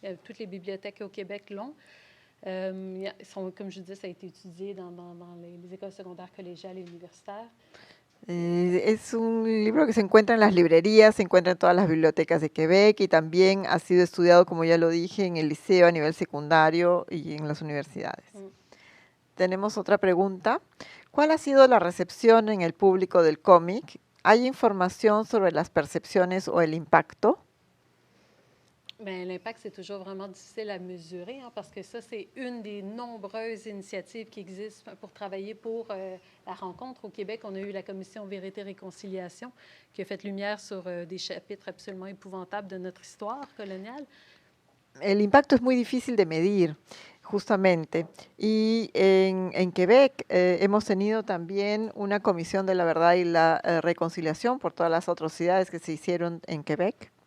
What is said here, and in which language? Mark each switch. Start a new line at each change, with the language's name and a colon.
French: Toutes les bibliothèques au Québec l'ont. Comme je disais, ça a été étudié dans les écoles secondaires, collégiales et universitaires.
Spanish: Es un libro que se encuentra en las librerías, se encuentra en todas las bibliotecas de Quebec y también ha sido estudiado, como ya lo dije, en el liceo a nivel secundario y en las universidades. Tenemos otra pregunta. ¿Cuál ha sido la recepción en el público del cómic? ¿Hay información sobre las percepciones o el impacto?
French: Bien, l'impact, c'est toujours vraiment difficile à mesurer, parce que ça, c'est une des nombreuses initiatives qui existent pour travailler pour la rencontre. Au Québec, on a eu la commission Vérité-Réconciliation qui a fait lumière sur des chapitres absolument épouvantables de notre histoire coloniale.
Spanish: El impacto es muy difícil de medir, justamente. Y en Quebec hemos tenido también una comisión de la verdad y la reconciliación por todas las atrocidades que se hicieron en Quebec.